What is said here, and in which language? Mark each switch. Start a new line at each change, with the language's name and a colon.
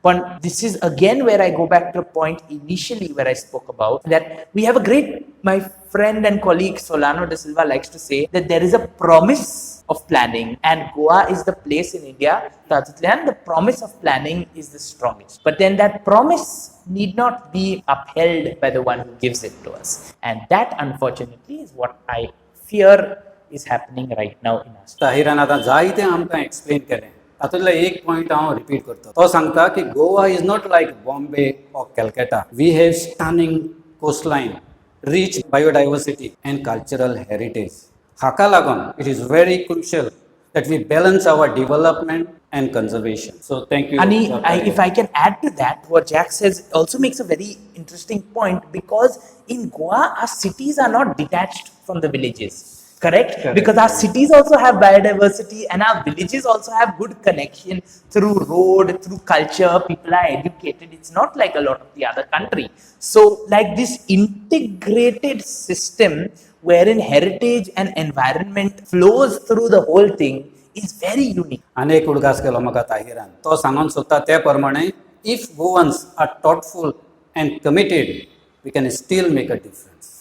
English: But this is again where I go back to a point initially where I spoke about that we have a great, my friend and colleague Solano de Silva likes to say that there is a promise of planning and Goa is the place in India that the promise of planning is the strongest. But then that promise need not be upheld by the one who gives it to us. And that unfortunately is what I fear is happening right now in us.
Goan Konkani: ताहिरान आतां जायते आमकां explain केलें. तातूंतलो एक point हांव repeat करता. तो सांगता की
English: Goa is not like Bombay or Calcutta. We have stunning coastline, rich biodiversity and cultural heritage.
Goan Konkani: हाका लागून
English: it is very crucial that we balance our development and conservation. So thank you. And if I can add to that, what Jack says also makes a very interesting point, because in Goa, our cities are not detached from the villages. Correct? Because our cities also have biodiversity and our villages also have good connection through road, through culture, people are educated. It's not like a lot of the other country. So like this integrated system wherein heritage and environment flows through the whole thing is very unique.
Goan Konkani: अनेक उडगास केलो म्हाका ताहिरान. तो सांगून सोदता ते प्रमाणे
English: if Goans are thoughtful and committed, we can still make a difference.